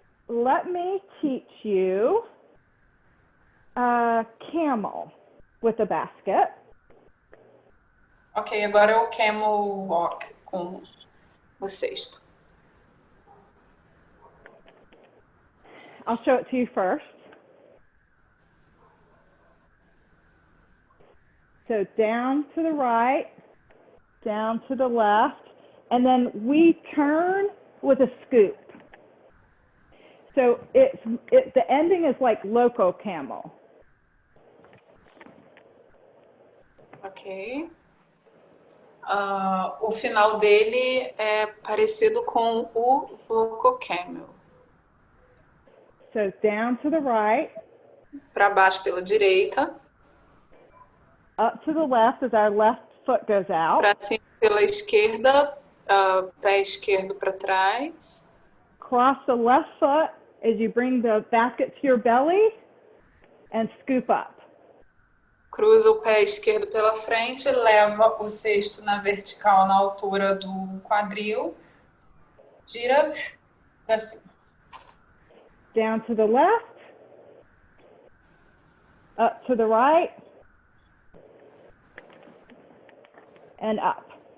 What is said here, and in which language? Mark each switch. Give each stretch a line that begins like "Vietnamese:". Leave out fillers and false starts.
English: let me teach you a camel with a basket.
Portuguese: Ok, agora é o camel walk com o cesto.
English: I'll show it to you first. So down to the right, down to the left, and then we turn with a scoop. So the ending is like loco camel. Ok.
Portuguese: O final dele é parecido com o loco camel.
English: So down to the right.
Portuguese: Para baixo pela direita.
English: Up to the left as our left foot goes out.
Portuguese: Para cima pela esquerda, pé esquerdo para trás.
English: Cross the left foot as you bring the basket to your belly and scoop up.
Portuguese: Cruza o pé esquerdo pela frente, leva o cesto na vertical na altura do quadril, gira para cima.
English: Down to the left, up to the right, and up.